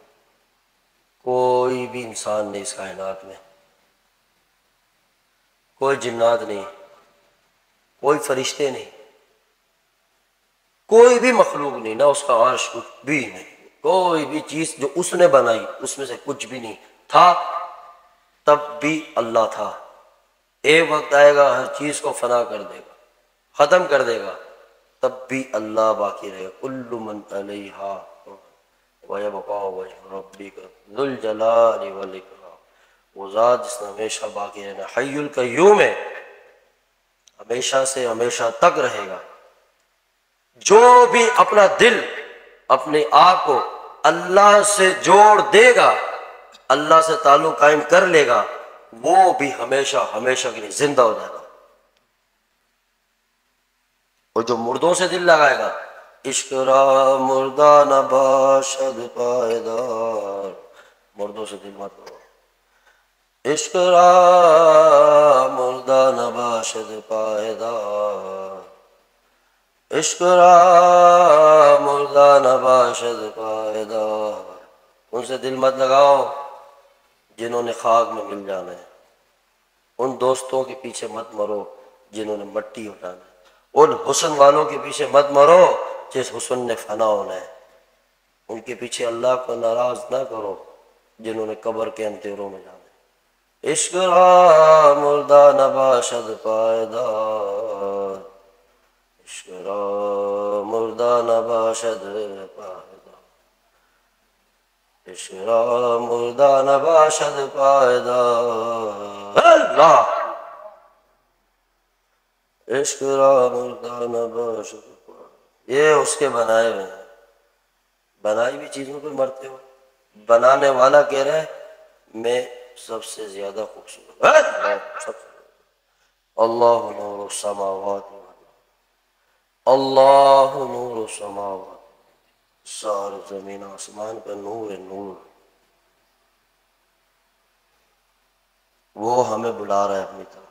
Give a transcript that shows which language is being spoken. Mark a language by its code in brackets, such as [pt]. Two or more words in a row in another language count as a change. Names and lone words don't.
[ur] کوئی بھی انسان نہیں اس کائنات میں، کوئی جنات نہیں، کوئی فرشتے نہیں، کوئی بھی مخلوق نہیں، نہ اس کا عرش، کچھ بھی نہیں، کوئی بھی چیز جو اس نے بنائی اس میں سے کچھ بھی نہیں تھا، تب بھی اللہ تھا۔ ایک وقت آئے گا ہر چیز کو فنا کر دے گا، ختم کر دے گا، تب بھی اللہ باقی رہے گا۔ [ar] کل من علیہا وَيَبْقَى وَجْهُ رَبِّكَ ذُو الْجَلَالِ وَالْإِكْرَامِ، [ur] وہ ذات جس نے ہمیشہ باقی رہنا، [ar] حی القیوم [ur] ہے، ہمیشہ سے ہمیشہ تک رہے گا۔ جو بھی اپنا دل، اپنے آپ کو اللہ سے جوڑ دے گا، اللہ سے تعلق قائم کر لے گا، وہ بھی ہمیشہ ہمیشہ کے لیے زندہ ہو جائے گا۔ اور جو مردوں سے دل لگائے گا، [fa] عشق را مردہ نباشد پائیدار، [ur] مردوں سے دل مت کرو، [fa] عشق را مردہ نباشد پائیدار، عشق را مردہ نباشد پائیدار۔ [ur] ان سے دل مت لگاؤ جنہوں نے خاک میں مل جانا ہے، ان دوستوں کے پیچھے مت مرو جنہوں نے مٹی اٹھانا ہے، ان حسن والوں کے پیچھے مت مرو جس حسن نے فنا ہونا ہے، ان کے پیچھے اللہ کو ناراض نہ کرو جنہوں نے قبر کے اندھیروں میں جانا ہے۔ [fa] عشق را مردہ نباشد پائیدار، عشق را مردہ نباشد پائیدار، عشق را مردہ نباشد پائیدار، اللہ، عشق را مردہ نباشد پائیدار۔ [ur] یہ اس کے بنائے ہوئے ہیں، بنائی ہوئی چیزوں پہ مرتے ہو، بنانے والا کہہ رہا ہے میں سب سے زیادہ خوبصورت، [ar] اللہ نور السماوات والارض، اللہ نور السماوات، [ur] سارے زمین آسمان کا نور ہے، نور، وہ ہمیں بلا رہا ہے اپنی طرف۔